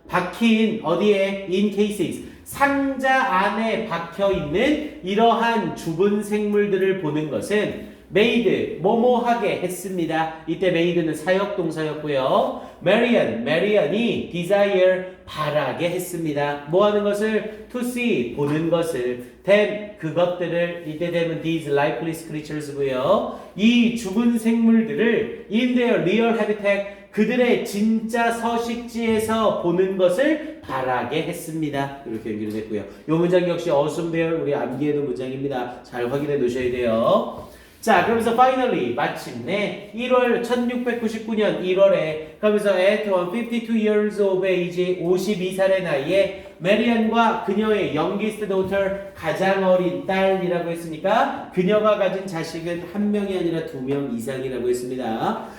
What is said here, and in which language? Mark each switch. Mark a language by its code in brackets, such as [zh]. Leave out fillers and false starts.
[ko] 박힌 어디에? in cases, 상자 안에 박혀 있는 이러한 죽은 생물들을 보는 것은 made, 뭐뭐하게 했습니다. 이때 made는 사역동사였고요. Marian이 desire, 바라게 했습니다. 뭐 하는 것을? [en] to see, [ko] 보는 것을. them, 그것들을. 이때 them은 [en] these lifeless creatures고요. [ko] 이 죽은 생물들을 [en] in their real habitat, [ko] 그들의 진짜 서식지에서 보는 것을 바라게 했습니다. 이렇게 연결을 했고요. 이 문장 역시 어순배열 우리 암기해둔 문장입니다. 잘 확인해 놓으셔야 돼요. 자, 그러면서 finally 마침내 1699년 1월에 그러면서 [en] at 152 years of age, [ko] 52살의 나이에 메리안과 그녀의 [en] youngest daughter, [ko] 가장 어린 딸이라고 했으니까 그녀가 가진 자식은 한 명이 아니라 2명 이상이라고 했습니다.